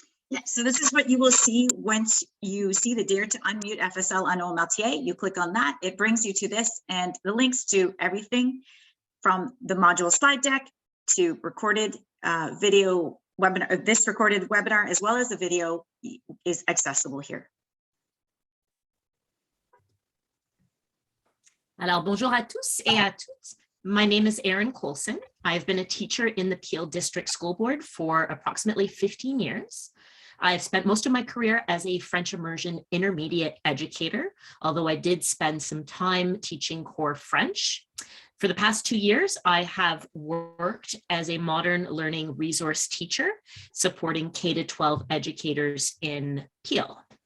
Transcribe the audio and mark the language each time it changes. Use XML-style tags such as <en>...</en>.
<en>Yeah, so this is what you will see once you see the Dare to Unmute FSL on OMLTA. You click on that, it brings you to this and the links to everything from the module slide deck to recorded video webinar. This recorded webinar as well as the video is accessible here.</en> <fr>Alors, bonjour à tous et à toutes.</fr> <en>My name is Erin Colson. I've been a teacher in the Peel District School Board for approximately 15 years. I've spent most of my career as a French immersion intermediate educator, although I did spend some time teaching core French. For the past 2 years, I have worked as a modern learning resource teacher, supporting K-12 educators in Peel.</en>